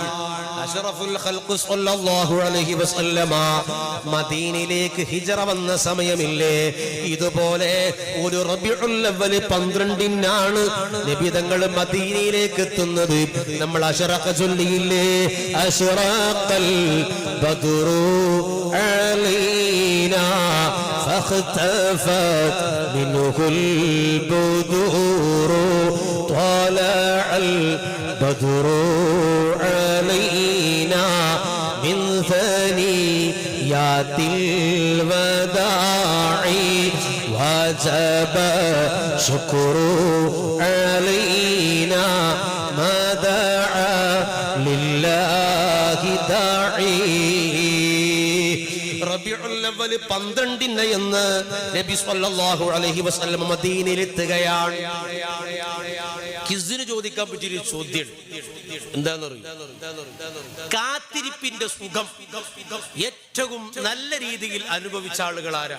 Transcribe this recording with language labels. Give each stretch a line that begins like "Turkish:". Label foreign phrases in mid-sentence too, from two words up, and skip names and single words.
Arabic: أشرف الخلق صلى الله عليه وسلم
Malayalam: മദീനയിലേക്ക് ഹിജ്റ വന്ന സമയമില്ലേ, ഇതുപോലെ ഒരു റബീഉൽ അവ്വൽ 12-നാണ് നബി തങ്ങൾ മദീനയിലേക്ക് എത്തുന്നത്. നമ്മൾ അശ്റഖ ചൊല്ലിയില്ലേ?
Arabic: أشرق البدر علينا فاختفت منه البدور طلع البدر علينا من ثنيات الوداع وجب شكر علينا ما دعا لله داعي.
Malayalam: റബീഉൽ അവ്വൽ 12 എന്ന് നബി
Arabic: صلى الله عليه وسلم
Malayalam: മദീനയിൽ എത്തുകയാണ്. കിസ്ന് ചോദിക്കാൻ പറ്റിയൊരു ചോദ്യം എന്താണെന്നറിയോ? കാത്തിരിപ്പിന്റെ സുഖം ഏറ്റവും നല്ല രീതിയിൽ അനുഭവിച്ച ആളുകൾ ആരാ?